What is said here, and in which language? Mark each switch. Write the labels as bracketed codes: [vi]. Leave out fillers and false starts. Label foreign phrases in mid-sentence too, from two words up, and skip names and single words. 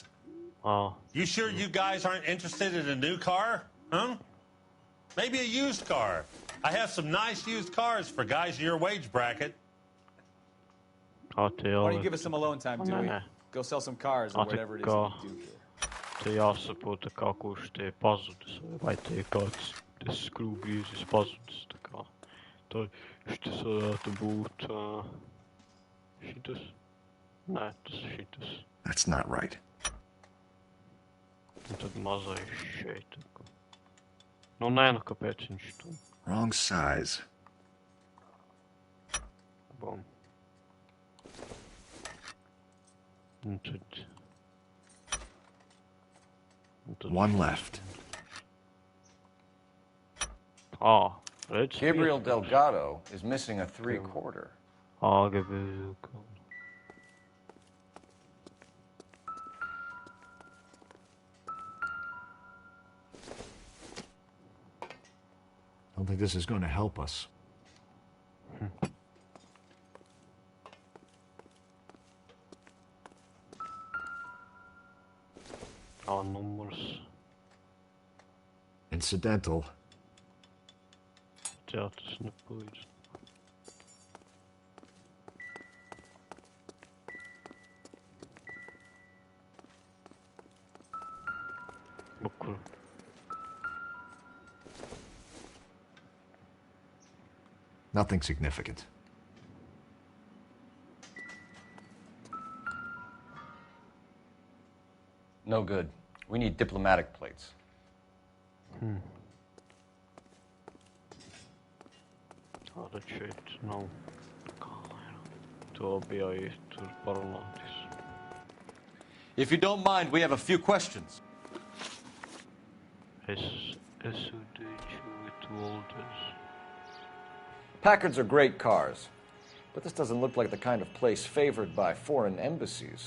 [en] Oh. You sure you guys aren't interested in a new car? Huh? Maybe a used car. I have some nice used cars for guys in your wage bracket. Why don't you give us some alone time, Dewey? Go sell some cars or whatever it is you do here. [lv] Te jāsaprota, kā kurš te pazudis, vai te kāds te skrūvgrīzis pazudis, tā kā. Tā šitas varētu būt, šitas? Nē, tas šitas. [en] That's not right. [lv] Un tad mazais šeit. Nu, nē, nu, kāpēc viņš tu? [en] Wrong size. Bum. [lv] Un tad... [en] One left. Ah, Gabriel Delgado is missing a 3/4. Ah, Gabriel. I don't think this is going to help us. Ah, numbers. Incidental. [lv] Jā, tas nepalīdz. Kur? [en] Nothing significant. No good. We need diplomatic plates. [lv] Tāda šeit nav. To bija tur parunātis. [en] If you don't mind, we have a few questions. Packards are great cars, but this doesn't look like the kind of place favored by foreign embassies.